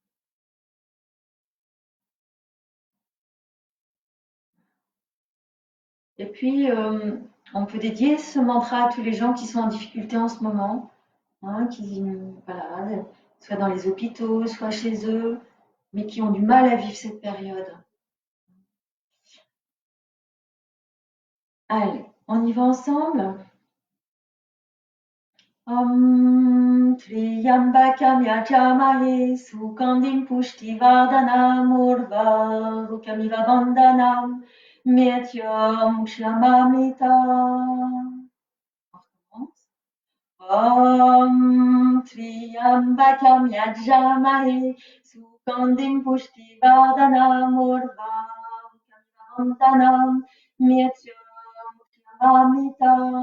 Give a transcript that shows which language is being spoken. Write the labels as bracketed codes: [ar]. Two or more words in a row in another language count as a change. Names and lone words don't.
[fr] Et puis, on peut dédier ce mantra à tous les gens qui sont en difficulté en ce moment, hein, qui, voilà, soit dans les hôpitaux, soit chez eux, mais qui ont du mal à vivre cette période. Allez, on y va ensemble. [sa] Triyambakam yajamahe sukandim pushtivardhanam urvarukamiva bandhanam metyam kshamamita. Triyambakam yajamahe sukandim pushtivardhanam urvarukamiva bandhanam metyam kshamamita.